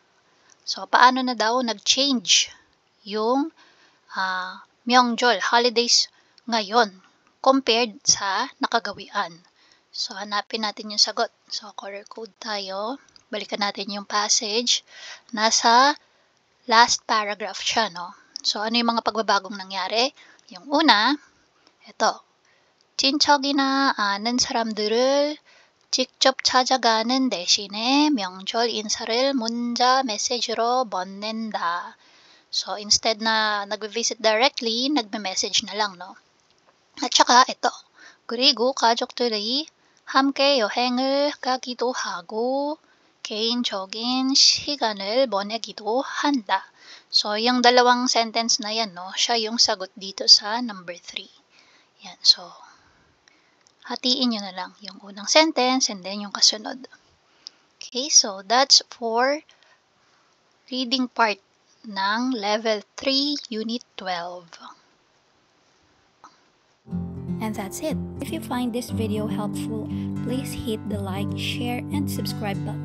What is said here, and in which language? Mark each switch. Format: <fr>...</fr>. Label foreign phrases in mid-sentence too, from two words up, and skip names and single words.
<tl>So, paano na daw nag-change yung 명절, holidays ngayon compared sa nakagawian? So, hanapin natin yung sagot. So,</tl> <en>color code</en> <tl>tayo. Balikan natin yung passage. Nasa last paragraph siya, no? So, ano yung mga pagbabagong nangyari? Yung una, ito,</tl> <ko>친척이나 아는 사람들을 직접 찾아가는 대신에 명절 인사를 문자 메시지로 보낸다.</ko> <tl>So, instead na nag-visit directly, nagme-message na lang, no? At saka, ito,</tl> <ko>그리고 가족들이 함께 여행을 가기도 하고 개인적인 시간을 보내기도 한다.</ko> <tl>So, yung dalawang sentence na yan, no? Siya yung sagot dito sa number 3. Yan, so, hatiin nyo na lang yung unang sentence and then yung kasunod.</tl> <en>Okay, so that's for reading part ng Level 3, Unit 12. And that's it. If you find this video helpful, please hit the like, share, and subscribe button.</en>